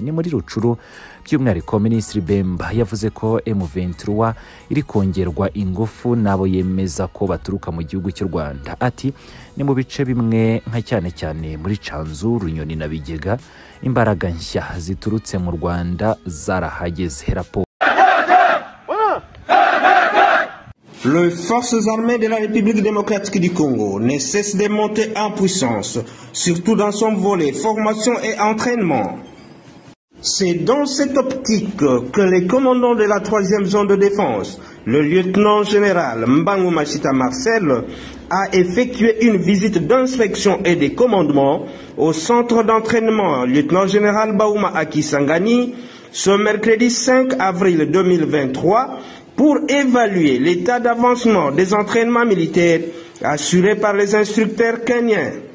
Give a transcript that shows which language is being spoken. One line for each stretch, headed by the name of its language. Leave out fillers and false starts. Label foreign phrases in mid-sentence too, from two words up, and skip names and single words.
Kinyarwanda: Ni muri Rutshuru by'umwihariko Minisitiri Bemba yavuze ko M23 iri kongerwa ingufu nabo yemeza ko baturuka mu gihugu cy'u Rwanda. Ati ni mu bice bimwe nka cyane muri Tchanzu, Runyoni na Bigega imbaraga nshya ziturutse mu Rwanda zarahageze. Raporo
French: Les forces armées de la République démocratique du Congo ne cessent de monter en puissance, surtout dans son volet formation et entraînement. C'est dans cette optique que les commandants de la 3e zone de défense, le lieutenant-général Mbangu Machita Marcel, a effectué une visite d'inspection et de commandement au centre d'entraînement lieutenant-général Baouma Akisangani ce mercredi 5 avril 2023 pour évaluer l'état d'avancement des entraînements militaires assurés par les instructeurs kenyans.